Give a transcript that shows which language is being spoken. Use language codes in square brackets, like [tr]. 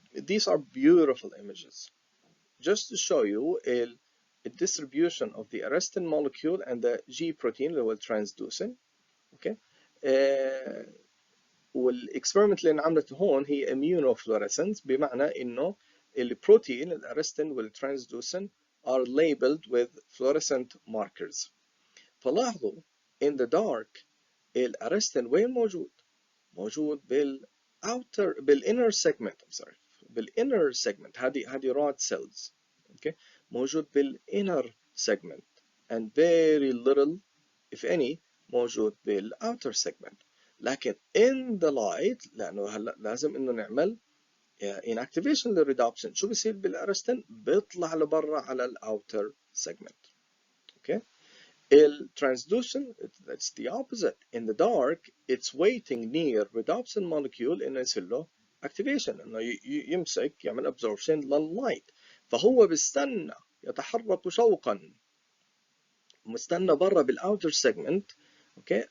[en] These are beautiful images just to show you the distribution of the arrestin molecule and the G protein [ar] اللي هو الترانسدوسن. اوكي. والاكسبيرمنت اللي انعملت هون هي immunofluorescence، بمعنى انه البروتين الارستين والترانسدوسين [en] are labeled with fluorescent markers. [ar] فلاحظوا in the dark الارستين وين موجود؟ موجود بالinner segment. بالinner segment. هذه rod cells. okay. موجود بالinner segment [en] and very little if any [ar] موجود بالouter segment. لكن in the light لأنه هلا لازم إنه نعمل inactivation للرhodopsin، شو بيصير بالأرستين؟ بيطلع لبرا على الأوتر segment. okay. [en] الترانسدوسن it's the opposite. In the dark it's waiting near rhodopsin molecule [ar] إنه يصير له activation، إنه يمسك يعمل [en] absorption لللايت. [ar] فهو بيستنى يتحرك شوقا، مستنى برا بالأوتر segment. اوكي.